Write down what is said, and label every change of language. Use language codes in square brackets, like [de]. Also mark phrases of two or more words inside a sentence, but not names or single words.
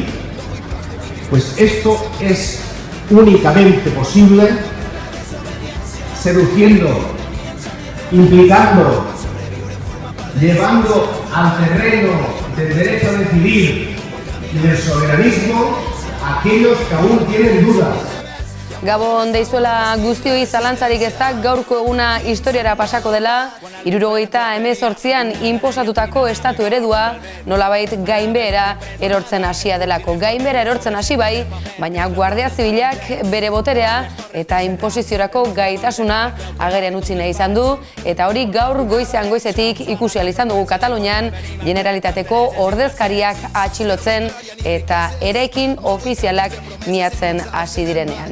[es] Pues esto es únicamente posible seduciendo, implicando, llevando al terreno del derecho a decidir y del soberanismo a aquellos que aún tienen dudas. [eu] Gabon deizuela guztioi zalantzarik ez da, gaurko eguna historiara pasako dela, 1978an inposatutako estatu eredua nolabait gainbehera erortzen hasia delako. Gainbehera erortzen hasi bai, baina Guardia Zibilak bere boterea eta inposiziorako gaitasuna agerian utzi nahi izan du, eta hori gaur goizean goizetik ikusi ahal izan dugu Katalunian Generalitateko ordezkariak atxilotzen eta eraikin ofizialak miatzen hasi direnean.